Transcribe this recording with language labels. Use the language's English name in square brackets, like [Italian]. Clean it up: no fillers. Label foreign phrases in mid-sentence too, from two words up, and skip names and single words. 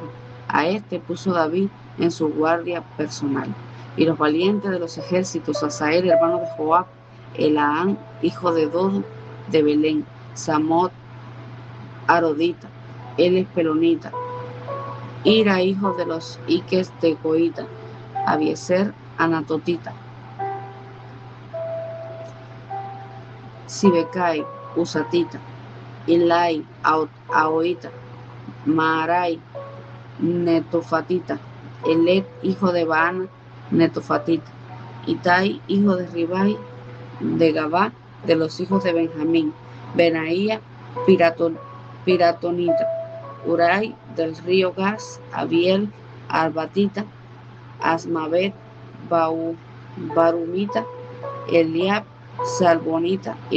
[Spanish] A este puso David en su guardia personal. Y los valientes de los ejércitos: Asael, hermano de Joab; Elaán, hijo de Dodo, de Belén; Samot, Arodita; él es pelonita; Ira, hijo de los Iques de Coita; Abieser, anatotita; Sibecai, usatita; Ilai, aoita; Maarai, netofatita; Elet, hijo de Baana, netofatita; Itai, hijo de Ribai, de Gabá, de los hijos de Benjamín; Benaía, piratonita; Urai, del río Gas; Abiel, arbatita; Asmavet, barumita; Eliab, salbonita; y